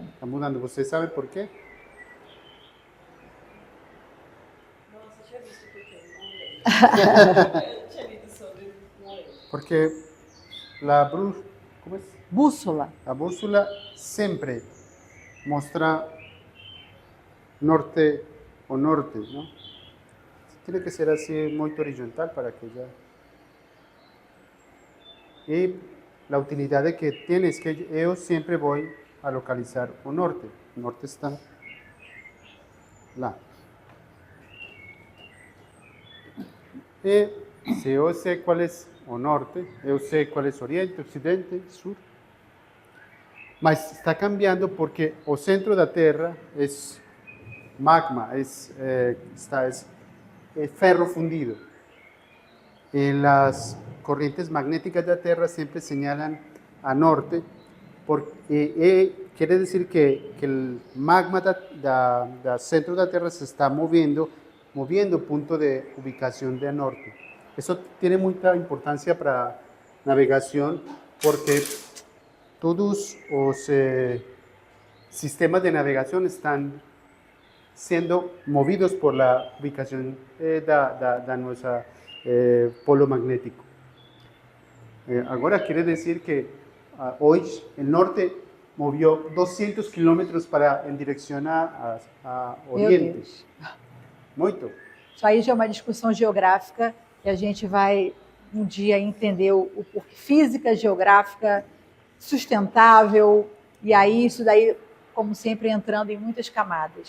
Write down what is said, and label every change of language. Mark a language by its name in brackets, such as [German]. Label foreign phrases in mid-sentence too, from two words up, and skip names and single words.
[Portuguese] Está mudando. Você sabe por quê? Porque bússola. A bússola sempre mostra norte o norte, ¿no? [Spanish] Tiene que ser así muy horizontal para que ya... Y la utilidad que tiene es que yo siempre voy a localizar [Portuguese] o norte. O norte está lá. E se eu sei qual é o norte, eu sei qual é o oriente, ocidente, sul. Mas está cambiando porque o centro da Terra é magma, é ferro fundido. E as correntes magnéticas da Terra sempre señalan a norte, [Spanish] quiere decir [Portuguese] que o magma do centro da Terra se [Spanish] está moviendo [Portuguese] o punto de ubicação de norte. Isso tem muita importância para navegação, [Spanish] porque todos sistemas de navegación están siendo movidos por la ubicación de nuestro polo magnético. Ahora quiere decir que hoy el norte movió 200 kilómetros en dirección a [Portuguese] Meu [Spanish] Oriente. [Portuguese] Deus. Muito. Isso aí já é uma discussão geográfica que a gente vai um dia entender o porquê. Física geográfica sustentável, e aí isso daí, como sempre, entrando em muitas camadas.